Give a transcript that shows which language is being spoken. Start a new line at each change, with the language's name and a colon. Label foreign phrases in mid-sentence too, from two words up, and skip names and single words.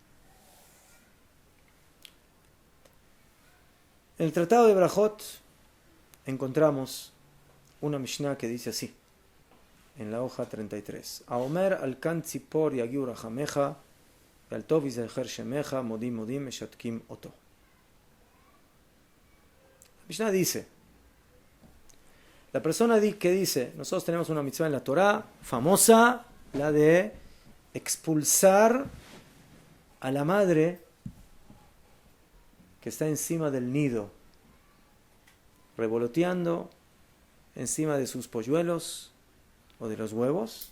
Spanish: En el Tratado de Brajot encontramos una Mishnah que dice así, en la hoja 33.
Hebrew: האומר על קן צפור יגיעו רחמיך, על טוב יזכר שמך, מודים מודים משתקין אותו.
Spanish: La Mishnah dice, la persona que dice, nosotros tenemos una mitzvah en la Torah, famosa, la de expulsar a la madre que está encima del nido, revoloteando encima de sus polluelos o de los huevos.